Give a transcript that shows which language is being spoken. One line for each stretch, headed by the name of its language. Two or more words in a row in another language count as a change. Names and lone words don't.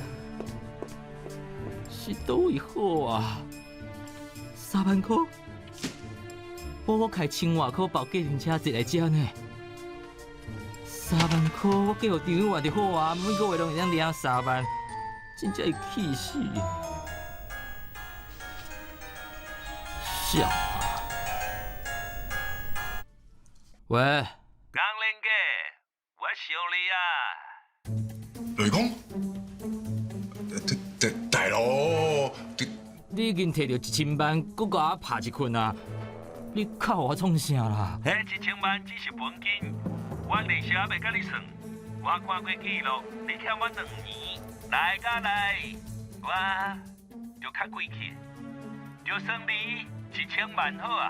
Min Nan Chinese: 是倒位好啊？3万块，我开1000外块包计程车一来遮呢。3万块，我计互张永华就好啊，每个月拢会当领3万，真正会气死！笑啊！喂，江林哥，我想你啊！雷公，大佬，你已经摕到1000万，搁甲我拍一困啊！你靠我创啥啦？迄1000万只是本金，我利息还袂甲你算。我看过记录，你欠我2年，来甲来，我就较贵气，就算你1000万好啊！